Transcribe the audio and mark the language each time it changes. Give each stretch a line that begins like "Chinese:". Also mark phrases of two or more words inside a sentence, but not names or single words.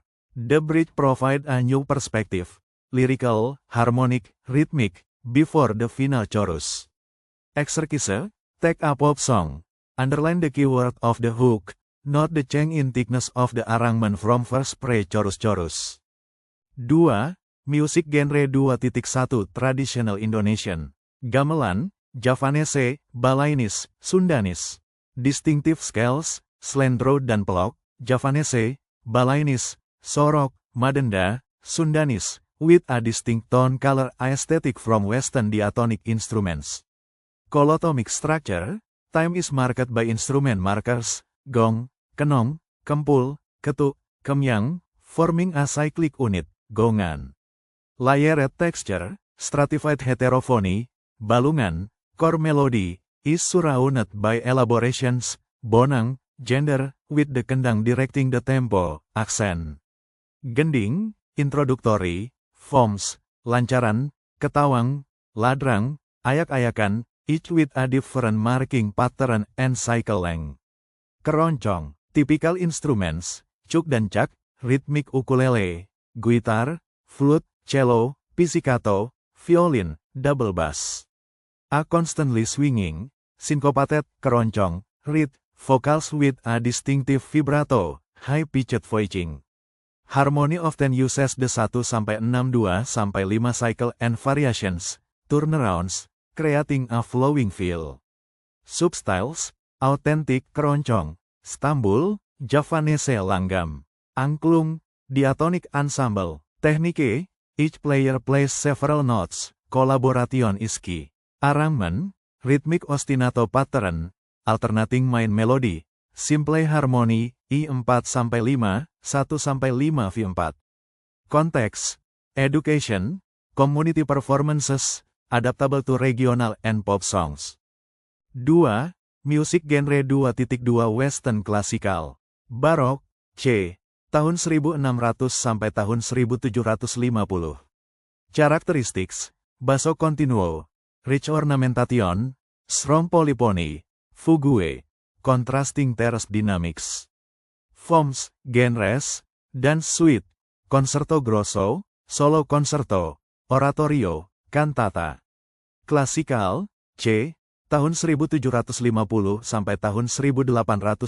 English: The bridge provides a new perspective, lyrical, harmonic, rhythmic, before the final chorus. Exercise, take a pop song. Underline the keyword of the hook, not the change in thickness of the arrangement from verse pre-chorus. 2. Music genre 2.1 Traditional Indonesian. Gamelan, Javanese, Balainis, Sundanis. Distinctive scales, slendro dan pelok, Javanese, Balainis, Sorok, Madenda, Sundanis, with a distinct tone color aesthetic from Western diatonic instruments. Colotomic structure, time is marked by instrument markers, gong, kenong, kempul, ketuk, kemyang, forming a cyclic unit, gongan. Layered texture, stratified heterophony, balungan, core melody, is surrounded by elaborations, bonang, gender, with the kendang directing the tempo, accent. Gending, introductory, forms, lancaran, ketawang, ladrang, ayak-ayakan, each with a different marking pattern and cycle length. Keroncong, typical instruments, cuk dan cak, rhythmic ukulele, guitar, flute, cello, pizzicato, violin, double bass. A constantly swinging, syncopated, keroncong, reed, vocals with a distinctive vibrato, high-pitched voicing. Harmony often uses the 1-6-2-5 cycle and variations, turnarounds, creating a flowing feel. Substyles, authentic keroncong, stambul, Javanese langgam, angklung, diatonic ensemble, technique, each player plays several notes, collaboration is key. Arrangement, rhythmic ostinato pattern, alternating main melody, simple harmony, I4-5, 1-5-V4. Konteks, education, community performances, adaptable to regional and pop songs. 2. Music genre 2.2 Western Classical.
Indonesian: Barok, C. Tahun 1600 sampai tahun 1750.
English: Characteristics, basso continuo, rich ornamentation, strong polyphony, fugue, contrasting terce dynamics. Forms, genres, dance suite, concerto grosso, solo concerto, oratorio, cantata.
Indonesian: Klasikal, C. Tahun 1750 sampai tahun 1820.